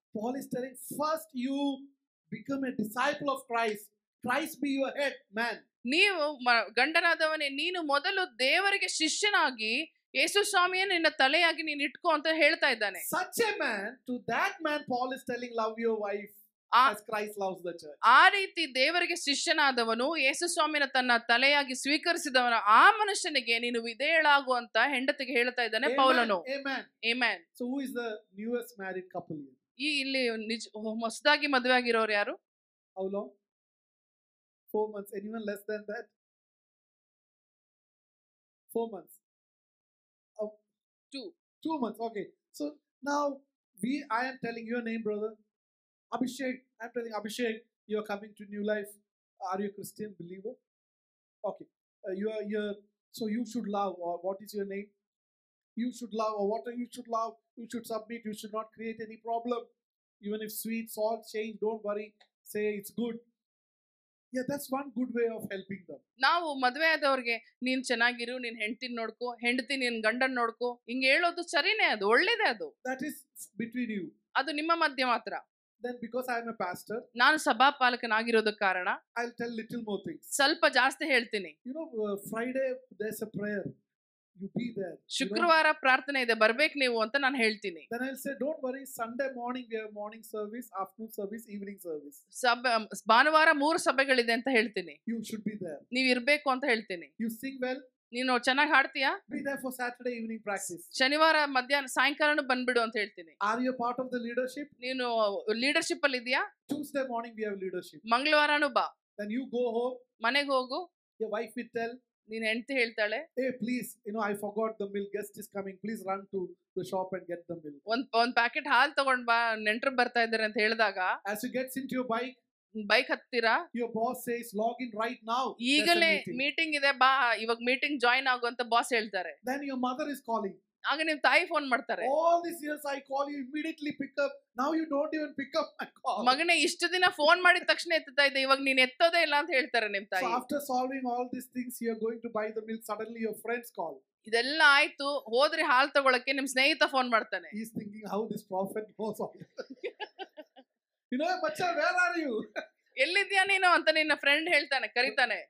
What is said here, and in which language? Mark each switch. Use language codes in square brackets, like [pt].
[en] Paul is telling first you become a disciple of Christ. Christ be your head, man. [kn] ನೀವು ಗಂಡನಾದವನೇ ನೀನು ಮೊದಲು ದೇವರಿಗೆ ಶಿಷ್ಯನಾಗಿ ಯೇಸು ಸ್ವಾಮಿಯೇ ನಿನ್ನ ತಲೆಯಾಗಿ ನೀನು ಇಟ್ಕೋ ಅಂತ ಹೇಳ್ತಾ ಇದ್ದಾನೆ. [en] Such a man, to that man Paul is telling love your wife as Christ loves the church. [kn] ಆ ರೀತಿ ದೇವರಿಗೆ ಶಿಷ್ಯನಾದವನು ಯೇಸು ಸ್ವಾಮಿನ ತನ್ನ ತಲೆಯಾಗಿ ಸ್ವೀಕರಿಸಿದವನ ಆ ಮನುಷ್ಯನಿಗೆ ನೀನು ವಿಧೇಯಳಾಗು ಅಂತ ಹೆಂಡತಿಗೆ ಹೇಳ್ತಾ ಇದ್ದಾನೆ ಪೌಲನು. [en] Amen. Amen. So who is the newest married couple here? [kn] ಇಲ್ಲಿ ಹೊಸದಾಗಿ ಮದುವೆ ಆಗಿರೋರು ಯಾರು? [en] How long? 4 months. Anyone less than that? 4 months. 2 months. Okay. So now I am telling your name, brother. Abhishek. I'm telling Abhishek, you are coming to New Life. Are you a Christian believer? Okay. You are here. So you should love. Or what is your name? You should love. Or what you should love? You should submit. You should not create any problem. Even if sweet, salt, change, don't worry. Say it's good. Yeah, that's one good way of helping them. [kn] ನಾವು ಮದುವೆ ಆದವ್ರಿಗೆ ನೀನ್ ಚೆನ್ನಾಗಿರು, ನೀನ್ ಹೆಂಡತಿನ ನೋಡ್ಕೋ, ಹೆಂಡತಿ ನೀನ್ ಗಂಡನ್ ನೋಡ್ಕೋ, ಹಿಂಗೆ ಹೇಳೋದು ಸರಿನೇ, ಅದು ಒಳ್ಳೇದೇ. ಅದು [en] that is between you. [kn] ಅದು ನಿಮ್ಮ ಮಧ್ಯೆ ಮಾತ್ರ. [en] Then because I am a pastor, [kn] ನಾನು ಸಭಾಪಾಲಕನಾಗಿರೋದ ಕಾರಣ [en] I'll tell little more things. [kn] ಸ್ವಲ್ಪ ಜಾಸ್ತಿ ಹೇಳ್ತೀನಿ. [en] You know, Friday there's a prayer. You be there. [kn] ಶುಕ್ರವಾರ ಪ್ರಾರ್ಥನೆ ಇದೆ, ಬರ್ಬೇಕು ನೀವು ಅಂತ ನಾನು ಹೇಳ್ತೀನಿ. [en] Then I'll say, don't worry, Sunday morning we have morning service, afternoon service, evening service. [kn] ಭಾನುವಾರ 3 ಸಭೆಗಳಿದೆ ಅಂತ ಹೇಳ್ತೀನಿ. [en] You should be there. [kn] ನೀವು ಇರ್ಬೇಕು ಅಂತ ಹೇಳ್ತೀನಿ. [en] You sing well. [kn] ನೀನು ಚೆನ್ನಾಗಿ ಹಾಡ್ತೀಯಾ? [en] Be there for Saturday evening practice. [kn] ಶನಿವಾರ ಮಧ್ಯಾಹ್ನ ಸಾಯಂಕಾಲನೂ ಬಂದ್ಬಿಡು ಅಂತ ಹೇಳ್ತೀನಿ. [en] Are you a part of the leadership? [kn] ನೀನು ಲೀಡರ್ಶಿಪ್ ಅಲ್ಲಿ ಇದೆಯಾ? [en] Tuesday morning we have leadership. [kn] ಮಂಗಳವಾರನೂ ಬಾ. [en] Then you go home. [kn] ಮನೆಗೆ ಹೋಗು. [en] Your wife will tell. [kn] ನೀನ್ ಹೆಂಡತಿ ಹೇಳ್ತಾಳೆ, [en] hey please, you know, I forgot the milk, guest is coming, please run to the shop and get the milk. [kn] ಒಂದ್ packet ಹಾಲು ತಗೊಂಡ್ ಬಾ, ನೆಂಟರು ಬರ್ತಾ ಇದ್ದಾರೆ ಅಂತ ಹೇಳಿದಾಗ [en] as you gets into your [kn] bike ಹತ್ತೀರಾ, [en] your boss says log in right now, [kn] ಈಗಲೇ ಮೀಟಿಂಗ್ ಇದೆ ಬಾ, ಇವಾಗ ಮೀಟಿಂಗ್ ಜಾಯಿನ್ ಆಗು ಅಂತ ಬಾಸ್ ಹೇಳ್ತಾರೆ. [en] then your mother is calling. [kn] ಆಗ ನಿಮ್ ತಾಯಿ ಫೋನ್ ಮಾಡ್ತಾರೆ. [en] all these years I call you, immediately pick up, now you don't even pick up my call. [kn] ಮಗನೇ ಇಷ್ಟು ದಿನ ಫೋನ್ ಮಾಡಿದ ತಕ್ಷಣ ಎತ್ತುತ್ತಾ ಇದ್ದೆ, ಇವಾಗ ನೀನ್ ಎತ್ತೋದೇ ಇಲ್ಲ ಅಂತ ಹೇಳ್ತಾರೆ ನಿಮ್ ತಾಯಿ. [en] So after solving all these things, you are going to buy the milk, suddenly your friends call. [kn] ಇದೆಲ್ಲ ಆಯ್ತು, ಹೋದ್ರೆ ಹಾಲ್ ತಗೊಳಕ್ಕೆ ನಿಮ್ ಸ್ನೇಹಿತ ಫೋನ್ ಮಾಡ್ತಾನೆ. [en] He's thinking how this prophet knows all this. You know, bacha, where are you? [kn] ಎಲ್ಲಿದ್ಯಾ ನೀನು ಅಂತ ನಿನ್ನ ಫ್ರೆಂಡ್ ಹೇಳ್ತಾನೆ, ಕರೀತಾನೆ.